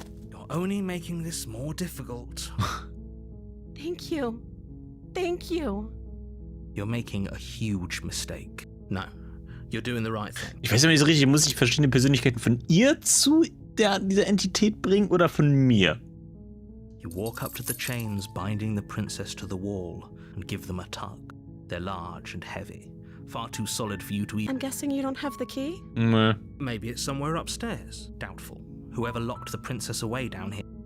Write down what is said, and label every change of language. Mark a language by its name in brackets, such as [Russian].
[English] You're only making this more difficult. Thank you. Thank you. You're making a huge mistake. No, you're doing the right thing. [German] Ich weiß ja nicht so richtig, muss ich verschiedene Persönlichkeiten von ihr zu dieser Entität bringen oder von mir? [English] You walk up to the chains binding the princess to the wall and give them a tug. They're large and heavy, far too solid for you to I'm guessing you don't have the key? Meh. Maybe it's somewhere upstairs. Doubtful. Whoever locked the princess away down here.